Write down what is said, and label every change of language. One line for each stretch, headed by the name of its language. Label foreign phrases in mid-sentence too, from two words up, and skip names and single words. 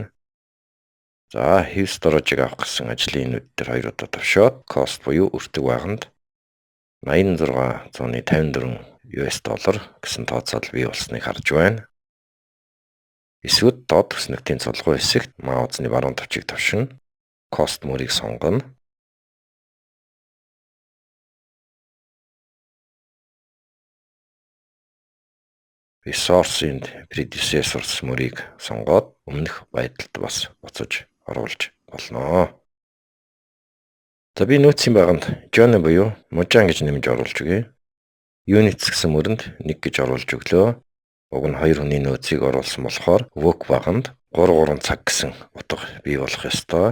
Mongolian: За histology авах гэсэн ажлын нүд дээр 2 удаа товшоод cost буюу өртөг баганд $86,154 гэсэн тооцоол бий болсныг харж байна. Эсвэл доод төснөгтийн цулгуу хэсэгт маузны баруун товчийг товшин cost мөрийг сонгоно.
English: Resource and predecessors
Mongolian: мөрийг сонгоод өмнөх байдалд бас буцаж оруулж болно. За би нөөцийн баганд John буюу Мужаан гэж нэмж оруулж өгье. Units гэсэн мөрөнд 1 гэж оруулж өглөө. Уг нь 2 хүний нөөцийг оруулсан болохоор work баганд 3 цаг гэсэн утга бий болох ёстой.